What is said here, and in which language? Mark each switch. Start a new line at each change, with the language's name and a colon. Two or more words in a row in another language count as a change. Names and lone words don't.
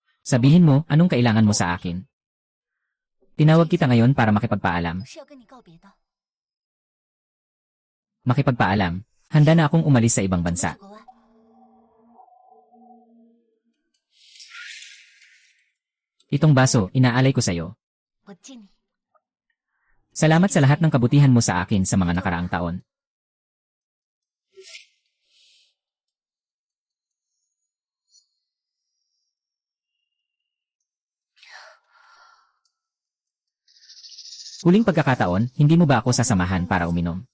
Filipino: Sabihin mo, anong kailangan mo sa akin? Tinawag kita ngayon para makipagpaalam.
Chinese: 是要跟你告别的。
Filipino: Makipagpaalam. Handa na akong umalis sa ibang
Chinese: 我们
Filipino: bansa.
Chinese: 去国外，
Filipino: Itong baso, inaalay ko sa'yo.
Chinese: 我敬你。
Filipino: Salamat sa lahat ng kabutihan mo sa akin sa mga nakaraang taon. Huling pagkakataon, hindi mo ba ako sasamahan para uminom?